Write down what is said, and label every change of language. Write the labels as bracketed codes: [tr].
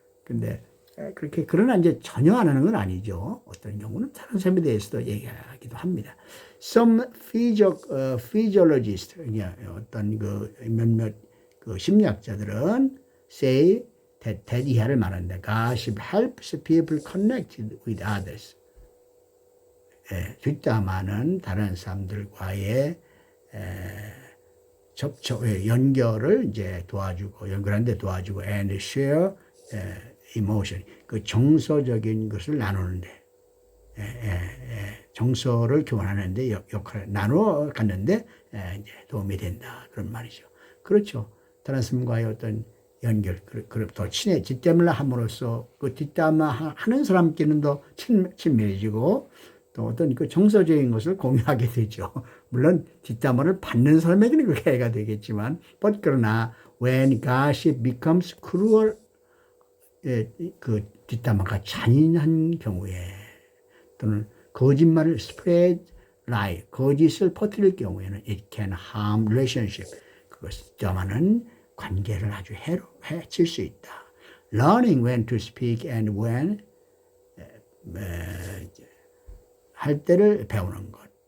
[ko] 근데 그렇게 그러나 이제 전혀 안 하는 건 아니죠. 어떤 경우는 다른 사람에 대해서도 얘기하기도 합니다. [en] Some physiologists, [ko] 어떤 몇몇 심리학자들은 [en] say that [ko] 이하를 말한다. [en] Gossip helps people connect with others. [ko] 뒷담화는 다른 사람들과의 연결을 이제 연결하는데 도와주고, [en] and share emotion. [ko] 그 정서적인 것을 나누는데, 정서를 교환하는데 역할을 나누어 갔는데 이제 도움이 된다. 그런 말이죠. 그렇죠. 다른 사람과의 어떤 연결, 더 뒷담화를 함으로써 그 뒷담화 하는 사람끼리는 더 친밀해지고 또 어떤 그 정서적인 것을 공유하게 되죠. 물론 뒷담화를 받는 사람에게는 그렇게 해가 되겠지만, 그러나 [en] when gossip becomes cruel, [ko] 그 뒷담화가 잔인한 경우에 또는 거짓말을 [en] spread lie, [ko] 거짓을 퍼뜨릴 경우에는 [en] it can harm relationship. [ko] 뒷담화는 관계를 아주 해칠 수 있다. [en] Learning when to speak and when [ko] 할 때를 배우는 것.